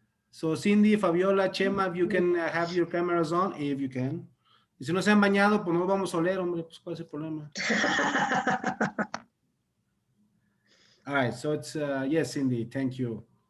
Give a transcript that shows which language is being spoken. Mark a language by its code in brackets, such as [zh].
[en] So Cindy, Fabiola, Chema, if you can have your cameras on, if you can. [es] Y si no se han bañado, pues no vamos a oler, hombre, pues cuál es el problema. [en] All right, so it's, yes, Cindy, thank you.